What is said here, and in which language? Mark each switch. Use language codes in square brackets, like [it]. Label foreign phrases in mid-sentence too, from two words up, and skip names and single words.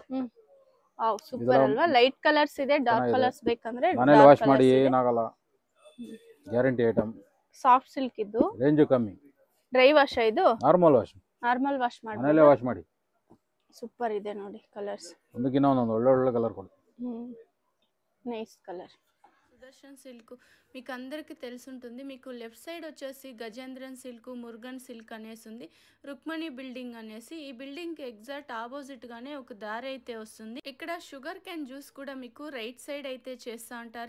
[en] wow, super [kn] ಅಲ್ವಾ? [en] light colours [kn] ಇದೆ, [en] dark colours [kn] ಬೇಕಂದ್ರೆ ಮನೇಲಿ ವಾಶ್ ಮಾಡಿ ಏನಾಗಲ್ಲ, [en] guarantee item. soft silk ಇದು. [kn] ರೇಂಜ್ ಕಮ್ಮಿ. [en] dry wash ಇದು? normal wash. normal wash ಮಾಡಿ [kn] ಮನೇಲೆ ವಾಶ್ ಮಾಡಿ. ಸೂಪರ್ ಇದೆ ನೋಡಿ ಕಲರ್ಸ್. ಒಂದಕ್ಕಿಂತ ಒಂದೊಂದು ಒಳ್ಳೆ కలర్ ಕೊಡಿ. [en] nice colour. [te] సుదర్శన్ సిల్క్ మీకు అందరికీ తెలుసుంటుంది. మీకు [en] left side [te] వచ్చేసి గజేంద్రన్ సిల్క్, మురుగన్ సిల్క్ అనేసి ఉంది. రుక్మణి బిల్డింగ్ అనేసి, ఈ బిల్డింగ్కి [en] exact opposite [te] ఒక దారి అయితే వస్తుంది. ఇక్కడ [en] sugar cane juice [te] కూడా మీకు [en] right side [te] అయితే చేస్తూ ఉంటారు.